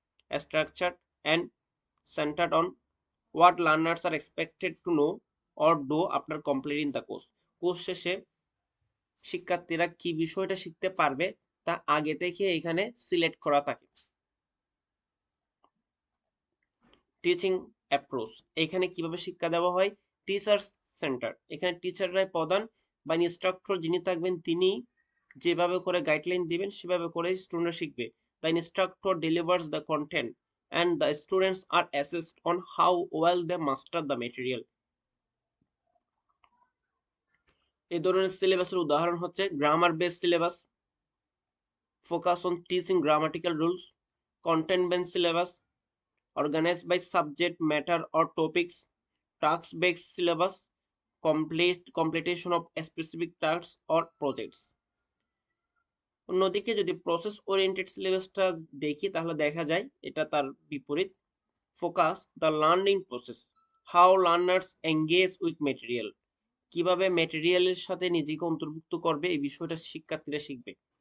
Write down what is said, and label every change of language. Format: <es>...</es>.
<en>Structure and centered on what learners are expected to know or do after completing the course.</en> <bn>Course শেষে শিক্ষার্থীরা কি বিষয়টা শিখতে পারবে তা আগে থেকে এখানে সিলেক্ট করা থাকে। টিচিং অ্যাপ্রোচ, এখানে কিভাবে শিক্ষা দেওয়া হয়? টিচার সেন্টার, এখানে টিচাররাই প্রধান বা ইনস্ট্রাক্টর যিনি থাকবেন তিনি যেভাবে করে গাইডলাইন দিবেন সেভাবে করে স্টুডেন্টরা শিখবে।</bn> <en>The instructor delivers the content and the students are assessed on how well they master the material.</en> <bn>এই ধরনের সিলেবাসের উদাহরণ হচ্ছে</bn> <en>Grammar base syllabus, focus on teaching grammatical rules. Content base syllabus, organized by subject matter or topics. Task based syllabus, completion of specific tasks or projects.</en> <bn>অন্যদিকে যদি process oriented সিলেবাসটা দেখি তাহলে দেখা যায় এটা তার বিপরীত।</bn> <en>focus the learning process, how learners engage with material,</en> <bn>কিভাবে মেটেরিয়ালের সাথে নিজেকে অন্তর্ভুক্ত করবে এই বিষয়টা শিক্ষার্থীরা শিখবে।</bn>